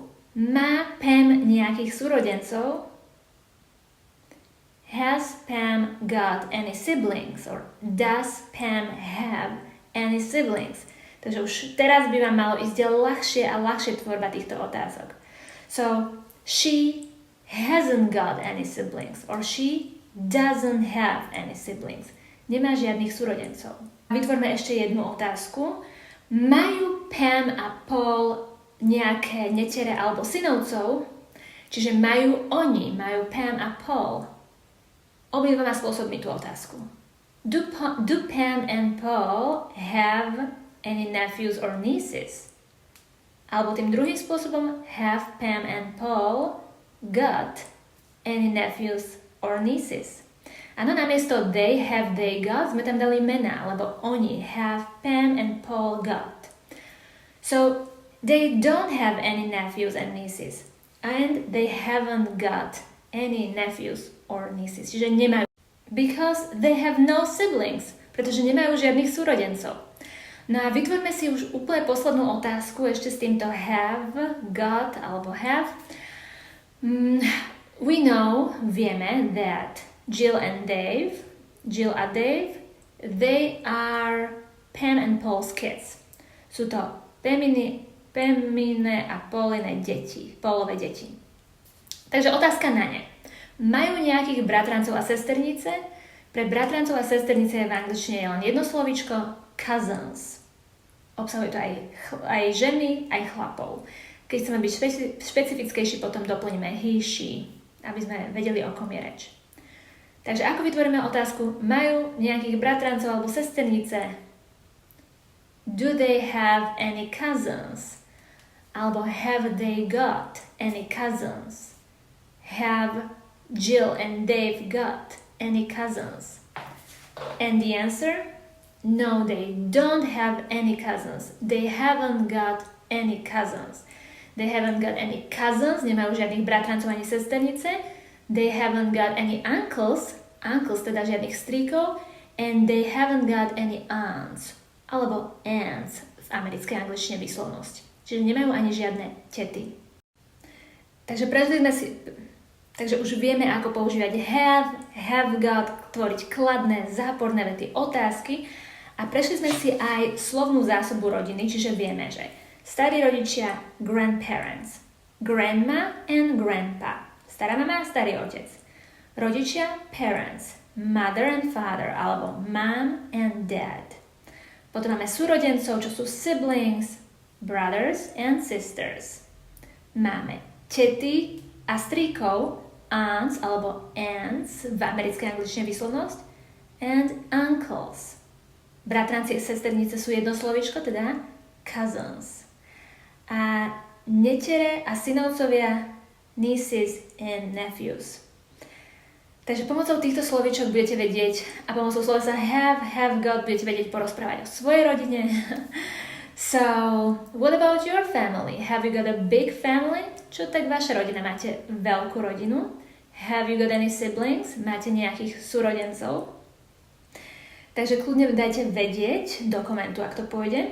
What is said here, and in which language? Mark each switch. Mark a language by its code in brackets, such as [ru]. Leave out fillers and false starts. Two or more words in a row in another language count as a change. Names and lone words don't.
[sk] Má Pam nejakých súrodencov? [en] Has Pam got any siblings? Or does Pam have any siblings? [sk] Takže už teraz by vám malo ísť ľahšie a ľahšie tvorba týchto otázok. [en] So, she hasn't got any siblings. Or she doesn't have any siblings. [sk] Nemá žiadnych súrodencov. Vytvorme ešte jednu otázku. Majú Pam a Paul nejaké netere alebo synovcov? Čiže majú Pam a Paul obidvoma spôsobmi tú otázku. [en] Do Pam and Paul have any nephews or nieces? [sk] Alebo tým druhým spôsobom, [en] have Pam and Paul got any nephews or nieces? [sk] Áno, namiesto [en] they got, [sk] sme tam dali mená, lebo oni [en] have Pam and Paul got. So, they don't have any nephews and nieces. And they haven't got any nephews or nieces. [sk] Čiže nemajú. [en] Because they have no siblings. [sk] Pretože nemajú žiadnych súrodencov. No a vytvorme si už úplne poslednú otázku ešte s týmto [en] have, got [sk] alebo have. [en] Vieme that Jill a Dave, they are Pam and Paul's kids. [sk] Sú to Pamine a Paulové deti. Takže otázka na ne. Majú nejakých bratrancov a sesternice? Pre bratrancov a sesternice je v angličtine len jedno slovíčko cousins. Obsahuje to aj ženy, aj chlapov. Keď chceme byť špecifickejší, potom doplníme [en] he, she, [sk] aby sme vedeli, o kom je reč. Takže ako vytvoríme otázku, majú nejakých bratrancov alebo sesternice? [en] Do they have any cousins? Alebo have they got any cousins? Have Jill and Dave got any cousins? And the answer? No, they don't have any cousins. They haven't got any cousins. They haven't got any cousins, [sk] nemajú žiadnych bratrancov ani sesternice. [en] They haven't got any uncles [sk] teda žiadnych strýkov. [en] And they haven't got any aunts, [sk] alebo aunts v americkej angličtine výslovnosť. Čiže nemajú ani žiadne tety. Takže už vieme, ako používať [en] have got, [sk] tvoriť kladné, záporné vety, otázky a prešli sme si aj slovnú zásobu rodiny, čiže vieme, že starí rodičia, [en] grandparents, grandma and grandpa, [sk] stará mama a starý otec, rodičia, [en] parents, mother and father, alebo mom and dad. [sk] Potom máme súrodencov, čo sú [en] siblings, brothers and sisters. [sk] Máme tety a strýkov, aunts alebo aunts v americkej angličtine výslovnosť, [en] and uncles. [sk] Bratranci a sesternice sú jedno slovíčko, teda cousins. A netere a synovcovia, [en] nieces and nephews. [sk] Takže pomocou týchto slovíčok budete vedieť a pomocou slovesa [en] have got [sk] budete vedieť porozprávať o svojej rodine. [en] So, what about your family? Have you got a big family? [sk] Čo tak vaša rodina? Máte veľkú rodinu? [en] Have you got any siblings? [sk] Máte nejakých súrodencov? Takže kľudne dajte vedieť do komentu, ak to pôjde.